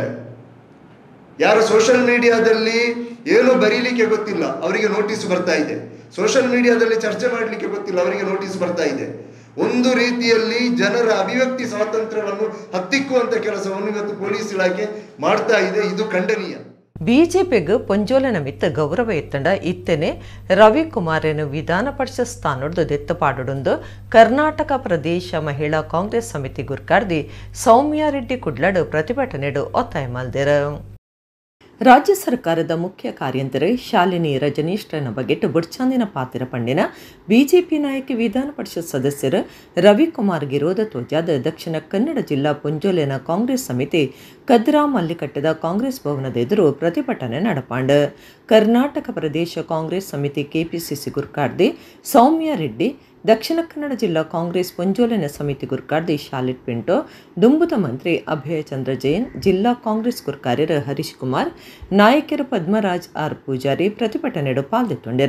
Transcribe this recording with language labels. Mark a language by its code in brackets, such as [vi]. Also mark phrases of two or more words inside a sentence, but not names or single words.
[kn] ಯಾರು [en] social media [kn] ಏನು ಬರೀಲಿಕ್ಕೆ ಗೊತ್ತಿಲ್ಲ ಅವರಿಗೆ ನೋಟಿಸ್ ಬರ್ತಾ ಇದೆ. [en] social media [kn] ಚರ್ಚೆ ಮಾಡಲಿಕ್ಕೆ ಗೊತ್ತಿಲ್ಲ ಅವರಿಗೆ ನೋಟಿಸ್ ಬರ್ತಾ ಇದೆ. ಒಂದು ರೀತಿಯಲ್ಲಿ ಜನರ ಅಭಿವ್ಯಕ್ತಿ ಸ್ವಾತಂತ್ರ್ಯವನ್ನು ಹತ್ತಿಕ್ಕುವಂತ ಕೆಲಸವನ್ನು ಇವತ್ತು ಪೊಲೀಸ್ ಇಲಾಖೆ ಮಾಡ್ತಾ ಇದೆ. ಇದು ಖಂಡನೀಯ. [tcy] ಬಿಜೆಪಿಗೆ ಪೊಂಜೋಲನ ಮಿತ್ತ ಗೌರವ ಎತ್ತಂಡ ಇತ್ತನೆ ರವಿಕುಮಾರನು ವಿಧಾನ ಪರಿಷತ್ ಸ್ಥಾನದ ದೆತ್ತಪಾಡೊಂದು ಕರ್ನಾಟಕ ಪ್ರದೇಶ ಮಹಿಳಾ ಕಾಂಗ್ರೆಸ್ ಸಮಿತಿ ಗುರ್ಕಾರ್ದಿ ಸೌಮ್ಯ ರೆಡ್ಡಿ ಕುಡ್ಲಡ್ ಪ್ರತಿಭಟನೆಡು ಒತ್ತಾಯ ಮಲ್ದೆರ. ರಾಜ್ಯ ಸರ್ಕಾರದ ಮುಖ್ಯ ಕಾರ್ಯಂತರಿ ಶಾಲಿನಿ ರಜನೀಶ್ರನ ಬಗೆಟ್ ಬುಡ್ಚಾಂದಿನ ಪಾತಿರ ಪಂಡಿನ ಬಿಜೆಪಿ ನಾಯಕಿ ವಿಧಾನ ಪರಿಷತ್ ಸದಸ್ಯರು ರವಿಕುಮಾರ್ ವಿರೋಧ ತೋಜಾದ ದಕ್ಷಿಣ ಕನ್ನಡ ಜಿಲ್ಲಾ ಪುಂಜೋಲೆನ ಕಾಂಗ್ರೆಸ್ ಸಮಿತಿ ಕದ್ರಾ ಮಲ್ಲಿಕಟ್ಟದ ಕಾಂಗ್ರೆಸ್ ಭವನದ ಎದುರು ಪ್ರತಿಭಟನೆ ನಡಪಾಂಡ. ಕರ್ನಾಟಕ ಪ್ರದೇಶ ಕಾಂಗ್ರೆಸ್ ಸಮಿತಿ KPCC ಗುರ್ಕಾರ್ದಿ ಸೌಮ್ಯ ರೆಡ್ಡಿ ದಕ್ಷಿಣ ಕನ್ನಡ ಜಿಲ್ಲಾ ಕಾಂಗ್ರೆಸ್ ಪುಂಜೋಲನ ಸಮಿತಿ ಗುರ್ಕಾರ್ದಿ ಶಾಲಿಟ್ ಪಿಂಟೋ, ದುಂಬುದ ಮಂತ್ರಿ ಅಭಯ ಚಂದ್ರ ಜೈನ್, ಜಿಲ್ಲಾ ಕಾಂಗ್ರೆಸ್ ಗುರ್ಕಾರ್ಯರು ಹರೀಶ್ ಕುಮಾರ್, ನಾಯಕರು ಪದ್ಮರಾಜ್ ಆರ್ ಪೂಜಾರಿ ಪ್ರತಿಭಟನೆಡು ಪಾಲ್ಗೊಂಡಿರ.